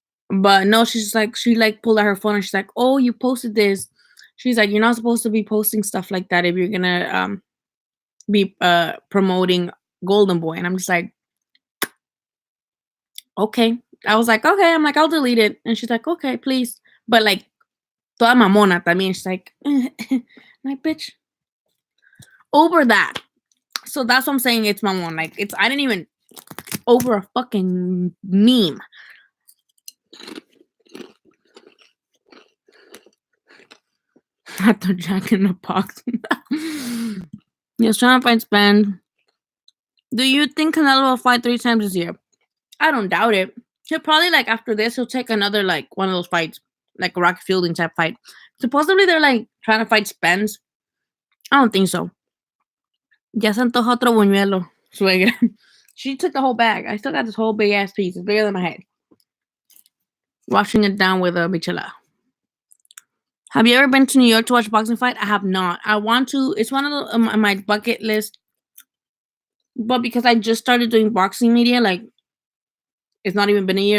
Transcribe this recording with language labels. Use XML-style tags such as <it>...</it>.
<en>But no, she's like she like pulled out her phone and she's like, "Oh, you posted this." She's like, "You're not supposed to be posting stuff like that if you're gonna be promoting Golden Boy." And I'm just like, "Okay." I was like, "Okay." I'm like, "I'll delete it." And she's like, "Okay, please." But like,</en> <es>toda mamona también.</es> <en>She's like, like, bitch, over that. So that's what I'm saying. It's mamon. Like, I didn't even over a fucking meme. At the Jack in the Box. Yes, trying to find spend. Do you think Canelo will fight 3 times this year? I don't doubt it. He'll probably like after this, he'll take another like one of those fights, like a Rocky Fielding type fight. Supposedly they're like trying to fight Spence. I don't think so.</en> <es>Ya se antoja otro buñuelo, suegra.</es> <en>She took the whole bag. I still got this whole big ass piece. It's bigger than my head. Washing it down with a michelada. Have you ever been to New York to watch a boxing fight? I have not. I want to. It's one of the my bucket list. But because I just started doing boxing media, like it's not even been a year.</en>